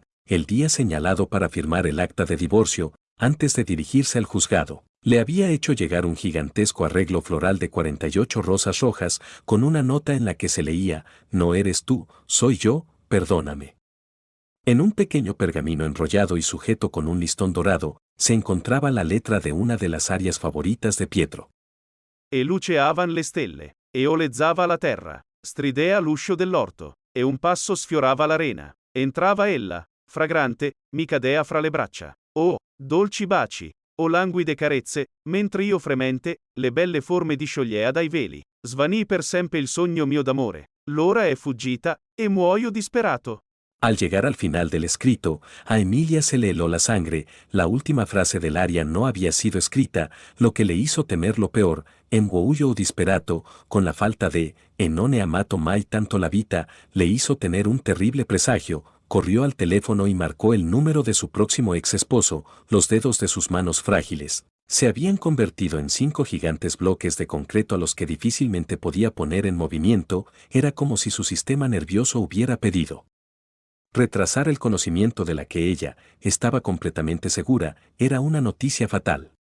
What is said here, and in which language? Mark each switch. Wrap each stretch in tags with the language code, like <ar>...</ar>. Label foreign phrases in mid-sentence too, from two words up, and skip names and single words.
<es>El día señalado para firmar el acta de divorcio, antes de dirigirse al juzgado, le había hecho llegar un gigantesco arreglo floral de 48 rosas rojas, con una nota en la que se leía, no eres tú, soy yo, perdóname. En un pequeño pergamino enrollado y sujeto con un listón dorado, se encontraba la letra de una de las arias favoritas de Pietro.</es> <it>E luceavan le stelle, e olezzava la terra, stridea l'uscio dell'orto, e un passo sfiorava l'arena. Entrava ella, fragrante, mi cadea fra le braccia. Oh, dolci baci, o languide carezze, mentre io fremente, le belle forme disciogliea dai veli. Svanì per sempre il sogno mio d'amore. L'ora è fuggita, e muoio disperato.</it> <es>Al llegar al final del escrito, a Emilia se le heló la sangre, la última frase del aria no había sido escrita, lo que le hizo temer lo peor,</es> <it>muoio disperato,</it> <es>con la falta de,</es> <it>e non ne amato mai tanto la vita,</it> <es>le hizo tener un terrible presagio, corrió al teléfono y marcó el número de su próximo ex esposo, los dedos de sus manos frágiles se habían convertido en 5 gigantes bloques de concreto a los que difícilmente podía poner en movimiento, era como si su sistema nervioso hubiera pedido retrasar el conocimiento de la que ella estaba completamente segura, era una noticia fatal.</es>